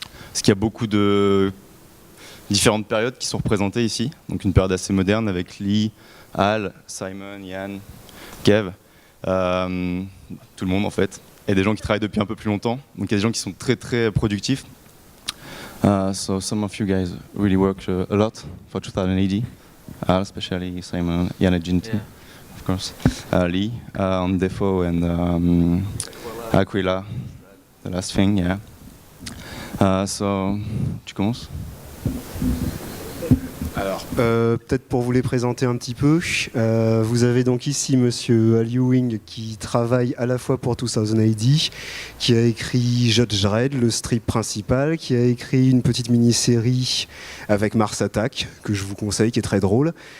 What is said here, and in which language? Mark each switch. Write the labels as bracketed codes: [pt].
[fr] Parce qu'il y a beaucoup de différentes périodes qui sont représentées ici. Donc une période assez moderne avec Lee, Al, Simon, Ian, Kev, tout le monde en fait. Et des gens qui travaillent depuis un peu plus longtemps. Donc il y a des gens qui sont très très productifs. [en] So some of you guys really worked a lot for 2080. Al, especially Simon, Ian and Ginty, of course. Lee on Defo and Aquila, the last thing, yeah. [fr] So, tu commences? Alors, peut-être pour vous les présenter un petit peu, vous avez donc ici Monsieur Al Ewing qui travaille à la fois pour 2080, qui a écrit Judge Dredd, le strip principal, qui a écrit une petite mini-série avec Mars Attack, que je vous conseille, qui est très drôle.